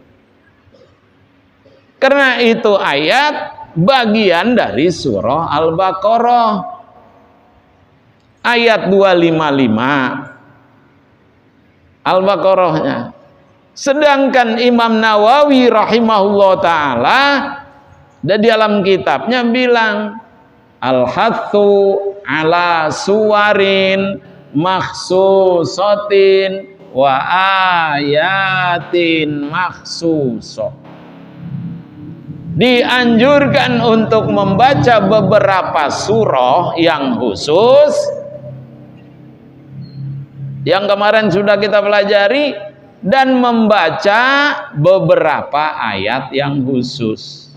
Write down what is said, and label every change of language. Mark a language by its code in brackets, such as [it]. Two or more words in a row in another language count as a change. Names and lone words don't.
[id] Karena itu ayat bagian dari surah Al-Baqarah. Ayat 255. Al-Baqarahnya. Sedangkan Imam Nawawi [ar] رحمه الله تعالى [id] di dalam kitabnya bilang, [ar] الحث على سور مخصوصة وآيات مخصوصة. [id] Dianjurkan untuk membaca beberapa surah yang khusus, yang kemarin sudah kita pelajari, dan membaca beberapa ayat yang khusus.